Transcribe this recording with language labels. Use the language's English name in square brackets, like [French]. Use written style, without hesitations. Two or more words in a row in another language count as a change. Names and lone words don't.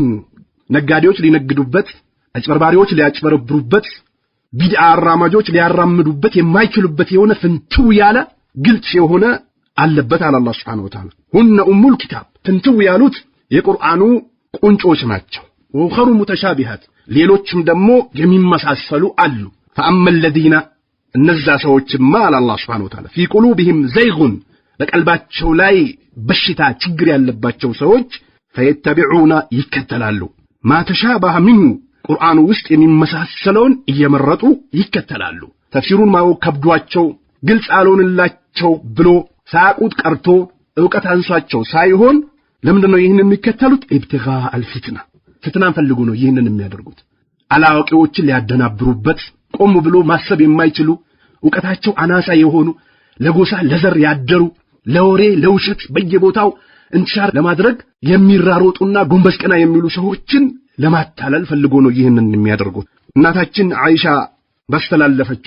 [Amharic] ነጋዴዎች ሊነግዱበት አጭበርባሪዎች ሊያጭበረብሩበት ቢድዓ አራማጆች ሊያራምዱበት የማይችሉበት የሆነ ፍንትው ያለ ግልጽ የሆነ አለበት አለ አላህ [Arabic] سبحانه وتعالى። هن أم الكتاب [Amharic] ፍንትው ያሉት የቁርአኑ ቁንጮች ናቸው። [Arabic] وأخر متشابهات [Amharic] ሌሎችም ደግሞ የሚመሳሰሉ አሉ። [Arabic] فأما الذين [Amharic] እነዛ ሰዎችማ አለ አላህ [Arabic] سبحانه وتعالى في قلوبهم زيغ [Amharic] በቀልባቸው ላይ በሽታ ችግር ያለባቸው ሰዎች فيتبعون ይከተላሉ [Arabic] ما تشابه منه [Amharic] ቁርአኑ ውስጥ የሚመሳሰለውን እየመረጡ ይከተላሉ። ተፍሲሩን ማወቅ ከብዷቸው ግልጽ አልሆነላቸው ብሎ ሳያውቁት ቀርቶ ዕውቀት አንሷቸው ሳይሆን ለምንድነው ይህንን የሚከተሉት? [Arabic] ابتغاء الفتنة [Amharic] ፍትናን ፈልጉ ነው ይህንን የሚያደርጉት። አላዋቂዎችን ሊያደናብሩበት ቆም ብሎ ማሰብ የማይችሉ ዕውቀታቸው አናሳ የሆኑ ለጎሳ ለዘር ያደሩ ለወሬ ለውሸት በየቦታው እንሻር ለማድረግ የሚራሮጡና ጎንበስ ቀና የሚሉ ሰዎችን ለማታለል ፈልጎ ነው ይህንን የሚያደርጉት። እናታችን አይሻ ባስተላለፈችው